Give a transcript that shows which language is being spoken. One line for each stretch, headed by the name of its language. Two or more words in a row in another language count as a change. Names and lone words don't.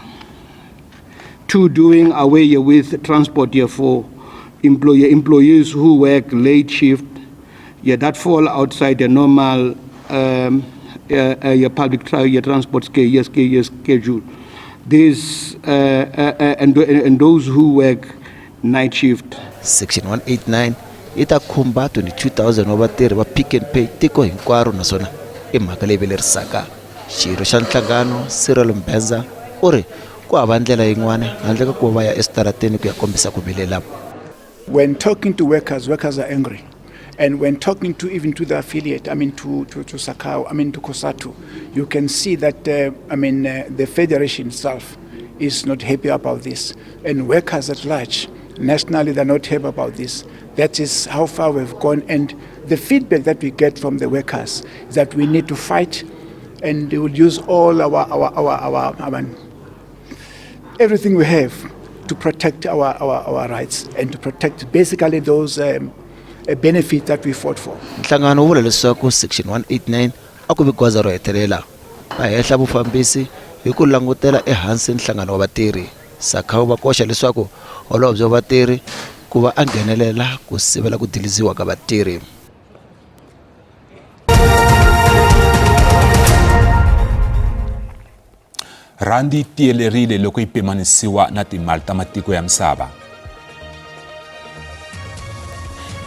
English: 2, doing away with transport for employees who work late shift, that fall outside the normal public transport schedule. This and those who work night shift.
Tsonga: Section 189 ita khumba 22,000 wa vatirhi va Pick n Pay tiko hinkwaro naswona i mhaka leyi velerisaka. Xirho xa nhlangano Cyril Mbenza u ri ku hava ndlela yin'wana handle ka ku va ya esitarateni ku ya kombisa ku vilela.
English: When talking to workers are angry. And when talking to even to the affiliate, to SACAWU, to COSATU, you can see that, the federation itself is not happy about this. And workers at large, nationally, they're not happy about this. That is how far we've gone. And the feedback that we get from the workers is that we need to fight, and we will use all our everything we have to protect our rights and to protect basically those a benefit that we fought for.
Tsonga: Nhlangano wu vula leswaku section 189 a ku vi goza ro hetelela. Va hehla vufambisi hi ku langutela ehansi nhlangano wa vatirhi. SACAWU va koxa leswaku holobye wa vatirhi ku va a nghenelela ku sivela ku diliziwa ka vatirhi. Randi tiyelerile loko yi pimanisiwa na timali ta matiko ya misava.